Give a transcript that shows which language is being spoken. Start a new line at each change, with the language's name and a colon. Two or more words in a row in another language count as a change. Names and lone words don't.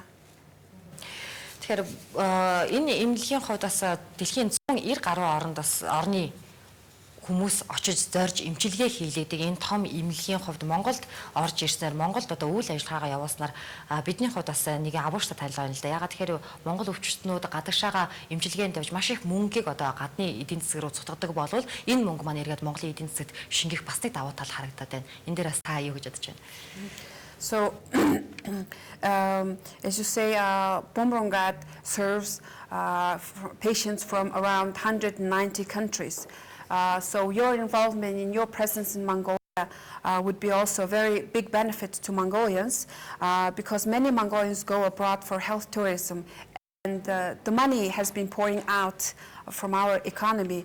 Mongolian: Тэгэхээр энэ эмнэлгийн хувьд бас дэлхийн 190 гаруй орнд бас орны хүмүүс очиж зорж эмчилгээ хийлээдэг энэ том эмнэлгийн хувьд Монголд орж ирснээр Монголд одоо үйл ажиллагаагаа явуулснаар бидний хувьд бас нэг авууштай танилцаа байна л да. Ягаад тэгэхээр Монгол өвчтнүүд гадагшаага эмчилгээнд явж маш их мөнгөийг одоо гадны эдийн засаг руу цутгадаг болвол энэ мөнгө маань эргээд Монголын эдийн засагт шингэх бас нэг давуу тал харагдаад байна. Энэ дээр бас та юу гэж бодож байна?
English: So, as you say, Bumrungrad serves patients from around 190 countries. So your involvement in your presence in Mongolia would be also a very big benefit to Mongolians because many Mongolians go abroad for health tourism and the money has been pouring out from our economy.